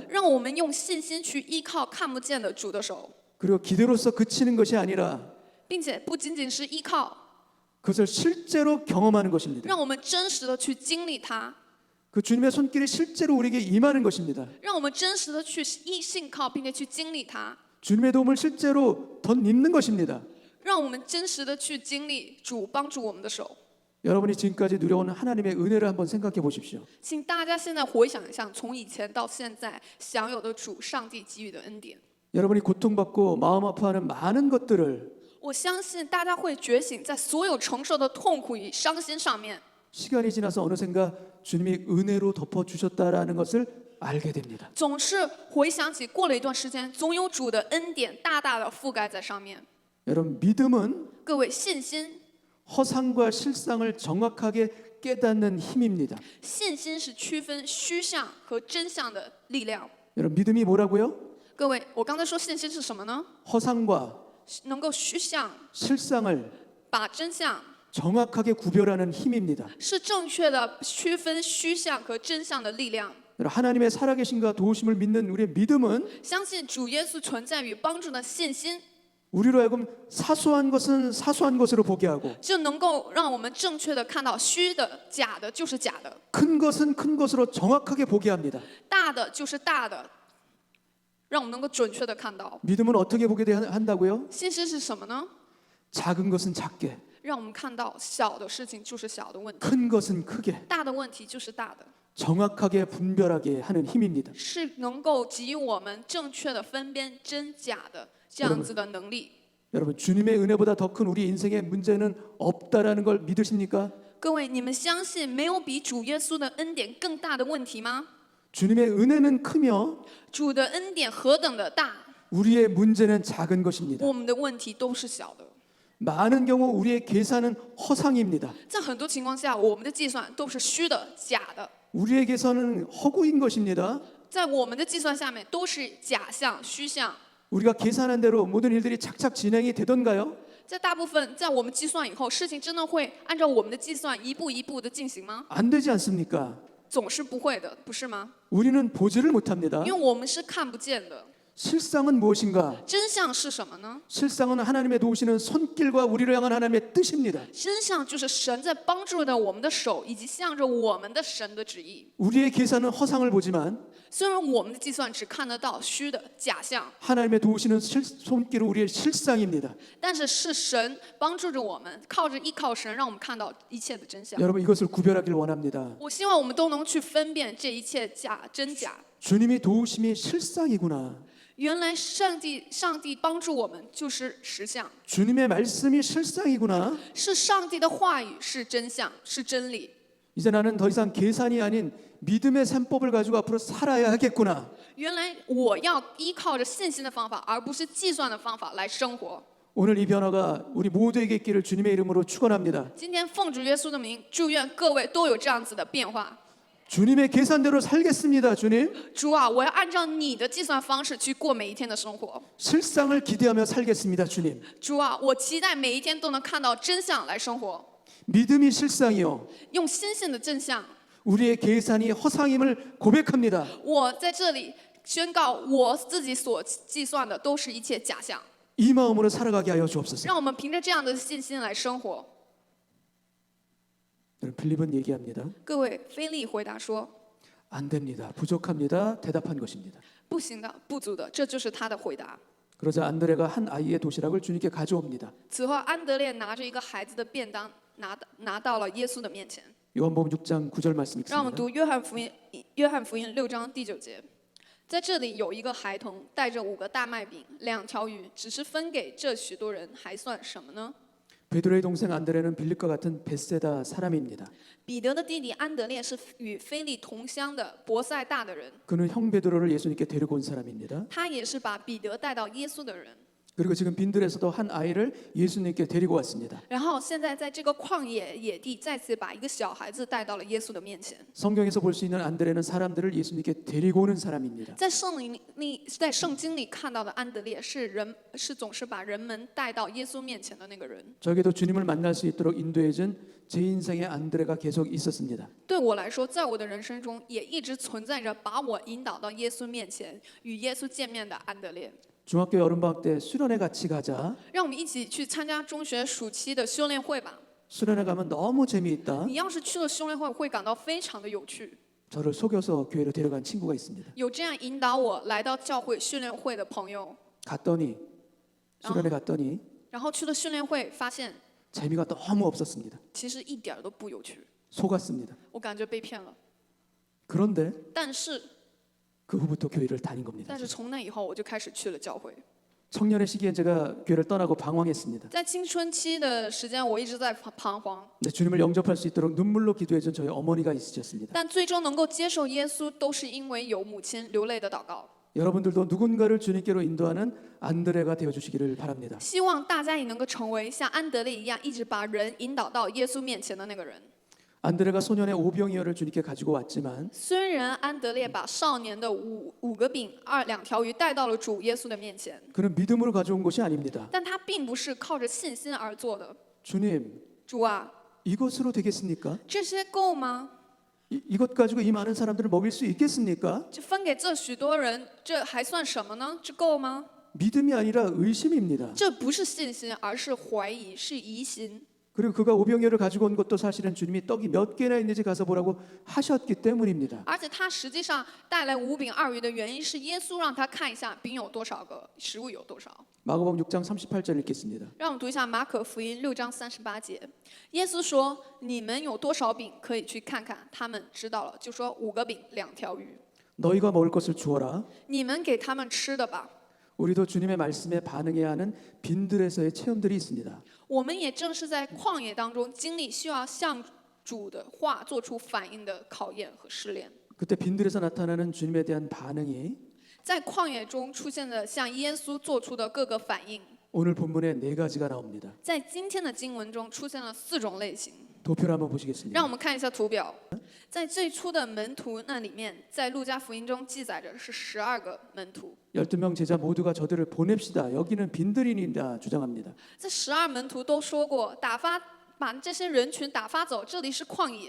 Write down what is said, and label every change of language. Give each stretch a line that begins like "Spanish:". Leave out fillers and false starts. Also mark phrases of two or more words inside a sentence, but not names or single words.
Chinese: 让我们用信心去依靠看不见的主的手，
Korean: 그리고 기대로서 그치는 것이 아니라
Chinese: 并且不仅仅是依靠，
Korean: 그것을 실제로 경험하는 것입니다.
Chinese: 让我们真实的去经历它，
Korean: 그 주님의 손길이 실제로 우리에게 임하는 것입니다.
Chinese: 让我们真实的去信靠，并且去经历它，
Korean: 주님의 도움을 실제로 덧입는 것입니다.
Chinese: 让我们真实的去经历主帮助我们的手。
Korean: 여러분이 지금까지 누려온 하나님의 은혜를 한번 생각해 보십시오.
Chinese: 请大家现在回想一下，从以前到现在享有的主上帝给予的恩典。
Korean: 여러분이 고통받고 마음 아파하는 많은 것들을
Chinese: 我相信大家会觉醒在所有承受的痛苦与伤心上面，
Korean: 시간이 지나서 어느샌가 주님이 은혜로 덮어주셨다라는 것을 알게 됩니다.
Chinese: 总是回想起过了一段时间，总有主的恩典大大的覆盖在上面。
Korean: 여러분 믿음은
Chinese: 各位，信心，
Korean: 허상과 실상을 정확하게 깨닫는 힘입니다.
Chinese: 信心是区分虚像和真相的力量。
Korean: 여러분 믿음이 뭐라고요?
Chinese: 各位，我刚才说信心是什么呢？
Korean: 허상과
Chinese: 能够虚像，
Korean: 실상을
Chinese: 把真相
Korean: 정확하게 구별하는 힘입니다.
Chinese: 是正确的区分虚像和真相的力量。
Korean: 여러분, 하나님의 살아계심과 도우심을 믿는 우리의 믿음은
Chinese: 相信主耶稣存在与帮助的信心，
Korean: 우리로 하여금 사소한 것은 사소한 것으로 보게 하고
Chinese: 就能够让我们正确的看到虚的、假的就是假的，
Korean: 큰 것은 큰 것으로 정확하게 보게 합니다.
Chinese: 大的就是大的，让我们能够准确的看到。
Korean: 믿음은 어떻게 보게 한다고요?
Chinese: 信心是什么呢？
Korean: 작은 것은 작게,
Chinese: 让我们看到小的事情就是小的问题，
Korean: 큰 것은 크게
Chinese: 大的问题就是大的，
Korean: 정확하게 분별하게 하는 힘입니다.
Chinese: 是能够给予我们正确的分辨真假的这样子的能力。
Korean: 여러분 주님의 은혜보다 더 큰 우리 인생의 문제는 없다라는 걸 믿으십니까?
Chinese: 各位，你们相信没有比主耶稣的恩典更大的问题吗？
Korean: 주님의 은혜는 크며
Chinese: 主的恩典何等的大，
Korean: 우리의 문제는 작은 것입니다.
Chinese: 我们的问题都是小的。
Korean: 많은 경우 우리의 계산은 허상입니다.
Chinese: 在很多情况下，我们的计算都是虚的、假的，
Korean: 우리의 계산은 허구인 것입니다.
Chinese: 在我们的计算下面都是假象、虚象。
Korean: 우리가 계산한 대로 모든 일들이 착착 진행이 되던가요?
Chinese: 在大部分，在我们计算以后，事情真的会按照我们的计算一步一步的进行吗？
Korean: 안 되지 않습니까?
Chinese: 总是不会的，不是吗？
Korean: 우리는 보지를 못합니다.
Chinese: 因为我们是看不见的。
Korean: 실상은 무엇인가?
Chinese: 真相是什么呢？
Korean: 실상은 하나님의 도우시는 손길과 우리를 향한 하나님의 뜻입니다.
Chinese: 真相就是神在帮助着我们的手，以及向着我们的神的旨意。
Korean: 우리의 계산은 허상을 보지만
Chinese: 虽然我们的计算只看得到虚的假象，
Korean: 하나님의 도우시는 손길은 우리의 실상입니다.
Chinese: 但是是神帮助着我们，靠着依靠神，让我们看到一切的真相。
Korean: 여러분 이것을 구별하길 원합니다.
Chinese: 我希望我们都能去分辨这一切真假。
Korean: 주님이 도우심이 실상이구나.
Chinese: 原来上帝帮助我们就是实相，
Korean: 주님의 말씀이 실상이구나.
Chinese: 是上帝的话语是真相，是真理。
Korean: 이제 나는 더 이상 계산이 아닌 믿음의 산법을 가지고 앞으로 살아야 하겠구나.
Chinese: 原来我要依靠着信心的方法，而不是计算的方法来生活。
Korean: 오늘 이 변화가 우리 모두에게 있기를 주님의 이름으로 축원합니다.
Chinese: 今天奉主耶稣的名，祝愿各位都有这样子的变化。
Korean: 주님의 계산대로 살겠습니다. 주님.
Chinese: 主啊，我要按照你的计算方式去过每一天的生活。
Korean: 실상을 기대하며 살겠습니다. 주님.
Chinese: 主啊，我期待每一天都能看到真相来生活，
Korean: 믿음이 실상이요.
Chinese: 用心性的真相。
Korean: 우리의 계산이 허상임을 고백합니다.
Chinese: 我在这里宣告，我自己所计算的都是一切假象。
Korean: 이 마음으로 살아가게 하여 주옵소서.
Chinese: 让我们凭着这样的信心来生活。
Korean: 필립은 얘기합니다.
Chinese: 各位，菲利回答说
Korean: 안 됩니다. 부족합니다. 대답한 것입니다.
Chinese: 不行的，不足的，这就是他的回答。
Korean: 그러자 안드레가 한 아이의 도시락을 주님께 가져옵니다.
Chinese: 此后，安德烈拿着一个孩子的便当，拿到了耶稣的面前。
Korean: 요한복음 6장 9절 말씀
Chinese: 让我们
Korean: 읽습니다.
Chinese: 读约翰福音6章第9节。在这里有一个孩童带着5个大麦饼、2条鱼，只是分给这许多人，还算什么呢？
Korean: 베드로의 동생 안드레는 빌립과 같은 벳세다 사람입니다.
Chinese: 彼得的弟弟安德烈是与菲利同乡的伯赛大的人，
Korean: 그는 형 베드로를 예수님께 데리고 온 사람입니다.
Chinese: 他也是把彼得带到耶稣的人。
Korean: 그리고 지금 빈들에서도 한 아이를 예수님께 데리고 왔습니다.
Chinese: 然后现在在这个旷野地，再次把一个小孩子带到了耶稣的面前。
Korean: 성경에서 볼 수 있는 안드레는 사람들을 예수님께 데리고 오는 사람입니다.
Chinese: 在圣经里看到的安德烈是总是把人们带到耶稣面前的那个人。
Korean: 저에게도 주님을 만날 수 있도록 인도해준 제 인생의 안드레가 계속 있었습니다.
Chinese: 对我来说，在我的人生中也一直存在着把我引导到耶稣面前，与耶稣见面的安德烈。
Korean: 중학교 여름방학 때 수련회 같이 가자.
Chinese: 让我们一起去参加中学暑期的修炼会吧。
Korean: 수련회 가면 너무 재미있다.
Chinese: 你要是去了修炼会，会感到非常的有趣。
Korean: 저를 속여서 교회로 데려간 친구가 있습니다.
Chinese: 有这样引导我来到教会训练会的朋友，
Korean: 갔더니 수련회 갔더니
Chinese: 然后去了训练会，发现
Korean: 재미가 너무 없었습니다.
Chinese: 其实一点儿都不有趣，
Korean: 속았습니다.
Chinese: 我感觉被骗了。
Korean: 그런데
Chinese: 但是，
Korean: 그 후부터 교회를 다닌 겁니다.
Chinese: 但是从那以后，我就开始去了教会。
Korean: 청년의 시기엔 제가 교회를 떠나고 방황했습니다.
Chinese: 在青春期的时间，我一直在彷徨，
Korean: 근데 주님을 영접할 수 있도록 눈물로 기도해준 저희 어머니가 있으셨습니다.
Chinese: 但最终能够接受耶稣，都是因为有母亲流泪的祷告。
Korean: 여러분들도 누군가를 주님께로 인도하는 안드레가 되어주시기를 바랍니다.
Chinese: 希望大家也能够成为像安德烈一样，一直把人引导到耶稣面前的那个人。
Korean: 안드레가 소년의 오병이어를 주님께 가지고 왔지만
Chinese: 虽然安德烈把少年的五个饼、2条鱼带到了主耶稣的面前，
Korean: 그는 믿음으로 가져온 것이 아닙니다.
Chinese: 但他并不是靠着信心而做的。
Korean: 주님,
Chinese: 主啊，
Korean: 이것으로 되겠습니까?
Chinese: 这些够吗？
Korean: 이것 가지고 이 많은 사람들을 먹일 수 있겠습니까?
Chinese: 就分给这许多人，这还算什么呢？这够吗？
Korean: 믿음이 아니라 의심입니다.
Chinese: 这不是信心，而是怀疑，是疑心。
Korean: 그리고 그가 오병이어를 가지고 온 것도 사실은 주님이 떡이 몇 개나 있는지 가서 보라고 하셨기 때문입니다.
Chinese: 而且他实际上带来5饼2鱼的原因是耶稣让他看一下饼有多少个，食物有多少。
Korean: 마가복음 6장 38절 읽겠습니다.
Chinese: 让我们读一下马可福音6章38节。耶稣说：“你们有多少饼，可以去看看。” 他们知道了，就说5个饼2条鱼，
Korean: 너희가 먹을 것을 주어라.
Chinese: 你们给他们吃的吧。
Korean: 우리도 주님의 말씀에 반응해야 하는 빈들에서의 체험들이 있습니다.
Chinese: 我们也正是在旷野当中经历需要向主的话做出反应的考验和试炼。
Korean: 그때 빈들에서 나타나는 주님에 대한 반응이
Chinese: 在旷野中出现的向耶稣做出的各个反应，
Korean: 오늘 본문에 네 가지가 나옵니다.
Chinese: 在今天的经文中出现了4种类型。
Korean: 도표를 한번
Chinese: 让
Korean: 보시겠습니다.
Chinese: 我们看一下图表，在最初的门徒那里面，在路加福音中记载着是12个门徒。
Korean: 12명 제자 모두가 저들을 보냅시다. 여기는 빈들이니라 주장합니다.
Chinese: 这12门徒都说过，把这些人群打发走，这里是旷野。